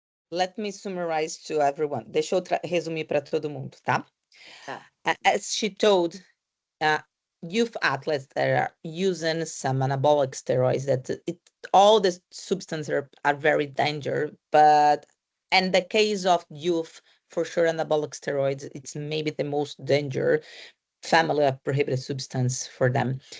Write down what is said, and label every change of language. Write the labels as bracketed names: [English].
[English] Let me summarize to everyone. [Portuguese] Deixa eu resumir para todo mundo, tá? Tá. [English] As she told, uh, youth athletes that are using some anabolic steroids, that all the substances are very dangerous, but in the case of youth, for sure, anabolic steroids, it's maybe the most dangerous family of prohibited substance for them.